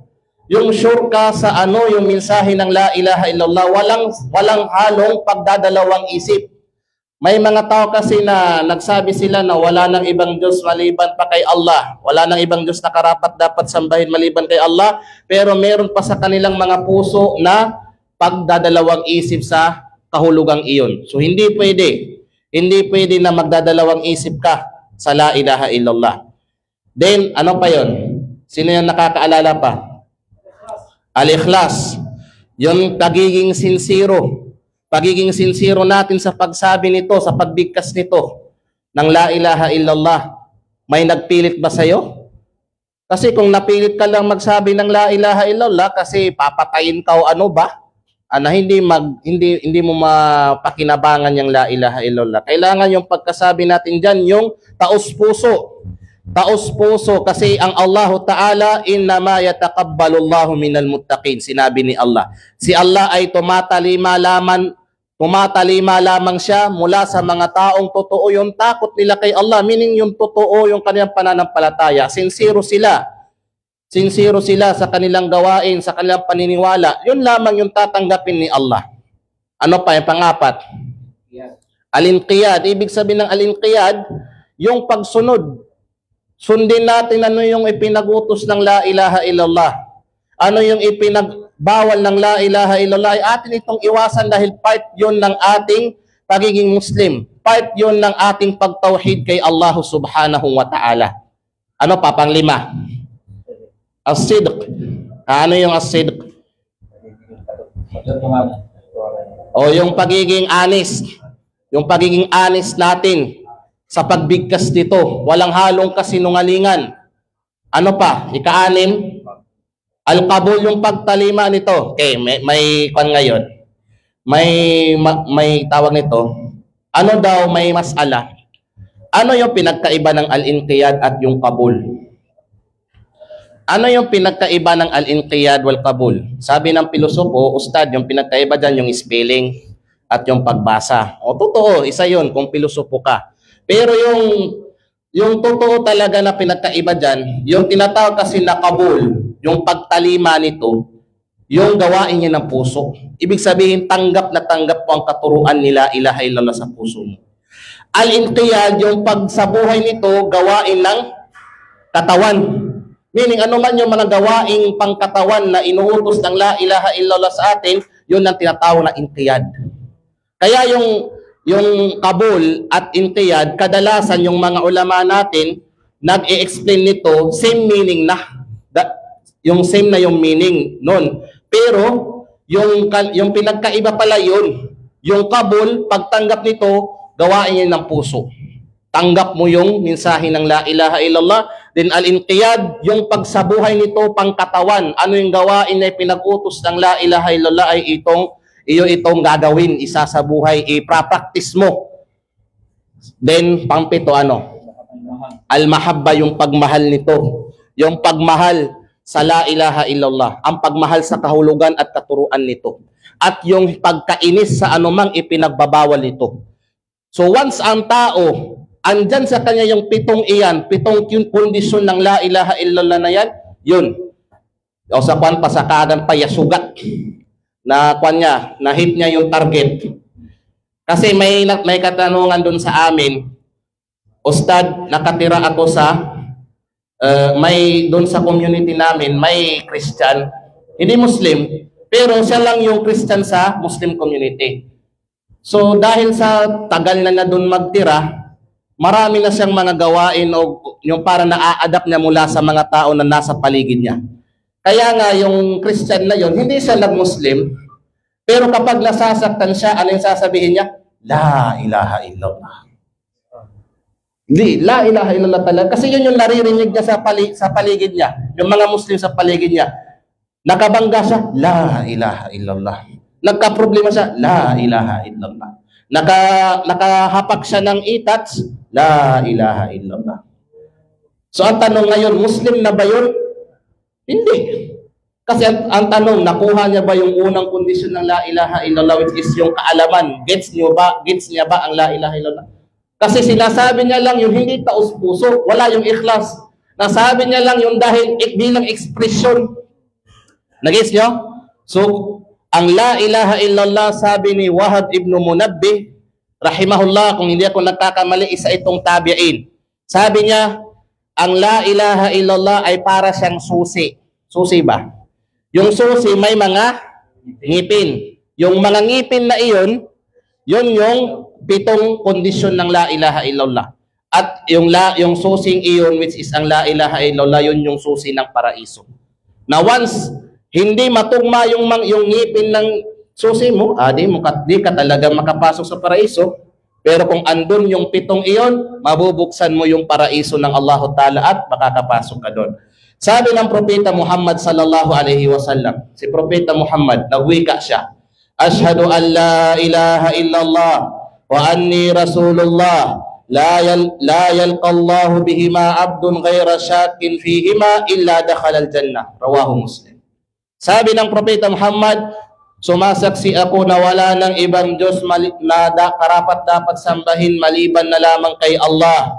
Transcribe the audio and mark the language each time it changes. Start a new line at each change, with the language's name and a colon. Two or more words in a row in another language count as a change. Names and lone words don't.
Filipino: Yung sure ka sa yung mensahe ng
Arabic: لا إله إلا الله,
Filipino: walang halong pagdadalawang isip. May mga tao kasi na nagsabi sila na wala nang ibang Diyos maliban pa kay Allah. Wala nang ibang Diyos na karapat dapat sambahin maliban kay Allah. Pero meron pa sa kanilang mga puso na pagdadalawang isip sa kahulugang iyon. So hindi pwede. Hindi pwede na magdadalawang isip ka sa
Arabic: لا إله إلا الله.
Filipino: Then, ano pa yon? Sino yung nakakaalala pa? Al-ikhlas. Yung pagiging sincero. Pagiging sincero natin sa pagsabi nito, sa pagbigkas nito ng
Arabic: لا إله إلا الله.
Filipino: May nagpilit ba sa'yo? Kasi kung napilit ka lang magsabi ng
Arabic: لا إله إلا الله
Filipino: kasi papatayin ka o ano ba? Hindi mo mapakinabangan yung
Arabic: لا إله إلا الله.
Filipino: Kailangan yung pagkasabi natin dyan, yung taos-puso. Taos-puso, kasi ang Allah Ta'ala,
Arabic: إنما يتقبل الله من المتقين.
Filipino: Sinabi ni Allah. Si Allah ay tumatalima lamang siya mula sa mga taong totoo yung takot nila kay Allah. Meaning yung totoo yung kanilang pananampalataya. Sincero sila sa kanilang gawain, sa kanilang paniniwala. Yun lamang yung tatanggapin ni Allah. Ano pa yung pangapat? Al-inqiyad. Ibig sabihin ng al-inqiyad, yung pagsunod. Sundin natin ano yung ipinagutos ng
Arabic: لا إله إلا الله.
Filipino: Ano yung ipinagbawal ng
Arabic: لا إله إلا الله.
Filipino: Ay atin itong iwasan dahil part yun ng ating pagiging Muslim. Part yun ng ating pagtauhid kay Allah
Arabic: سبحانه وتعالى.
Filipino: Ano pa? Panglima. As-sidq. Ano yung as-sidq? O yung pagiging honest. Yung pagiging honest natin sa pagbigkas dito. Walang halong kasinungalingan. Ano pa? Ika-6. Al-qabul, yung pagtalima nito. Okay, may kwan ngayon. May tawag nito. Ano daw may mas'ala? Ano yung pinagkaiba ng al-inqiyad at yung qabul? Ano yung pinagkaiba ng
Arabic: الانقياد والقبول?
Filipino: Sabi ng pilosopo, ustad, yung pinagkaiba dyan yung spelling at yung pagbasa. O totoo, isa yun kung pilosopo ka. Pero yung totoo talaga na pinagkaiba dyan, yung tinatawag kasi na qabul, yung pagtalima nito, yung gawain niya ng puso. Ibig sabihin, tanggap na tanggap po ang katuruan nila
Arabic: إله إلا الله
Filipino: sa puso mo. Al-inqiyad, yung pagsabuhay nito, gawain ng katawan. Meaning, ano man yung mga gawaing pangkatawan na inuutos ng
Arabic: لا إله إلا الله
Filipino: sa atin, yun ang tinatawag na inqiyad. Kaya yung qabul at inqiyad, kadalasan yung mga ulama natin, nag-i-explain nito,
English: same meaning
Filipino: na. Yung same na yung meaning nun. Pero, yung pinagkaiba pala yun. Yung kabul, pagtanggap nito, gawain niya ng puso. Tanggap mo yung mensahe ng
Arabic: لا إله إلا الله.
Filipino: Then al-inqiyad, yung pagsabuhay nito, pangkatawan. Ano yung gawain na pinag-utos ng
Arabic: لا إله إلا الله
Filipino: ay itong gagawin, isa sa buhay, i-practice mo. Then, pangpito, al-mahabba, yung pagmahal nito. Yung pagmahal sa
Arabic: لا إله إلا الله,
Filipino: ang pagmahal sa kahulugan at katuruan nito, at yung pagkainis sa anumang ipinagbabawal nito. So once ang tao, andyan sa kanya yung pitong kondisyon ng
Arabic: لا إله إلا الله
Filipino: na yan, yun. O sa kwan pa, sa kagan pa, yasugat, na kwan niya, na-hit niya yung target. Kasi may katanungan dun sa amin, Ustad, nakatira ako sa may doon sa community namin, may Christian, hindi Muslim, pero siya lang yung Christian sa
English: Muslim community.
Filipino: So dahil sa tagal na doon magtira, marami na siyang mga gawain o yung para na-adapt niya mula sa mga tao na nasa paligid niya. Kaya nga yung Christian na yon, hindi siya nag-Muslim, pero kapag nasasaktan siya, ano yung sasabihin niya?
Arabic: لا إله إلا الله. Hindi, لا إله إلا الله talaga.
Filipino: Kasi yun yung naririnig niya sa paligid niya. Yung mga Muslim sa paligid niya. Nakabangga siya,
Arabic: لا إله إلا الله.
Filipino: Nagka-problema siya,
Arabic: لا إله إلا الله.
Filipino: Nakahapak siya ng itats,
Arabic: لا إله إلا الله.
Filipino: So ang tanong ngayon, Muslim na ba yun? Hindi. Kasi ang tanong, nakuha niya ba yung unang kondisyon ng
Arabic: لا إله إلا الله,
English: which is
Filipino: yung kaalaman? Gets niya ba ang
Arabic: لا إله إلا الله?
Filipino: Kasi sinasabi niya lang yung hindi taos-puso, wala yung ikhlas. Nasabi niya lang yung dahil bilang ekspresyon. Nag-gets niyo? So, ang
Arabic: لا إله إلا الله,
Filipino: sabi ni Wahab ibn Munabbih, rahimahullah, kung hindi ako nagkakamali, isa itong tabi'in. Sabi niya, ang
Arabic: لا إله إلا الله
Filipino: ay para siyang susi. Susi ba? Yung susi may mga ngipin. Yung mga ngipin na iyon, yun yung pitong kondisyon ng
Arabic: لا إله إلا الله.
Filipino: At yung susing iyon,
English: which is
Arabic: ang لا إله إلا الله,
Filipino: yun yung susi ng paraiso. Na once hindi matugma yung ngipin ng susi mo, di ka talaga makapasok sa paraiso. Pero kung andun yung pitong iyon, mabubuksan mo yung paraiso ng Allah Ta'ala at makakapasok ka doon. Sabi ng Propeta Muhammad
Arabic: صلى الله عليه وسلم,
Filipino: si Propeta Muhammad, nagwika siya,
Arabic: أشهد أن لا إله إلا الله وأني رسول الله لا يلقى الله بهما عبد غير شاك فيهما إلا دخل الجنة. رواه مسلم.
Filipino: Sabi ng Propeta Muhammad, sumasaksi ako na wala ng ibang Diyos na karapat dapat sambahin maliban na lamang kay Allah.